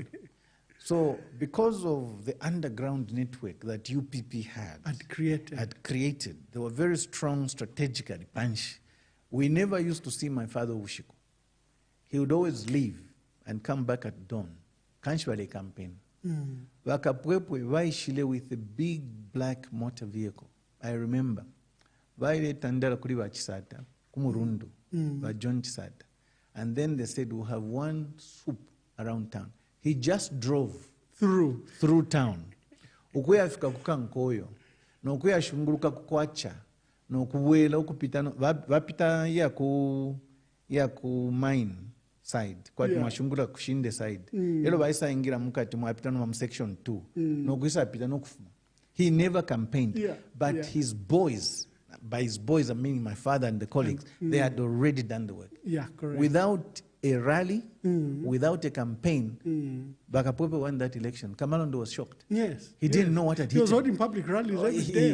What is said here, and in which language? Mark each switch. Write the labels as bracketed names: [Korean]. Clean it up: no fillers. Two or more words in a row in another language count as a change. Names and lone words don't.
[English] So because of the underground network that UPP had created, they were very strong strategically, punch. We never used to see my father Ushiko. He would always leave and come back at dawn. [Bemba] Kanshwale campaign. [English] Wakapwepwe waishile with a big black motor vehicle. I remember. [Bemba] Vaile tandala kuli wa Chisata, kumurundu, wa John Chisata. [English] And then they said, we'll have one swoop around town. He just drove through town. [Bemba] Ukuya fika kukankoyo. No ukuya shunguluka kukwacha. No kuwela ukupita vapita ya ku [English] mine side. [Bemba] Kwa tumashungula kushinde side. Elo baisa ingira mukati mwapita no section 2. No kuisa pita no kufuma. [English] He never campaigned, but his boys by his boys, I mean my father and the colleagues, they had already done the work. Yeah, correct. Without a rally, without a campaign, Bakapope won that election. Kamalondo was shocked. Yes. He didn't know what had hit him. He was holding public rallies every day.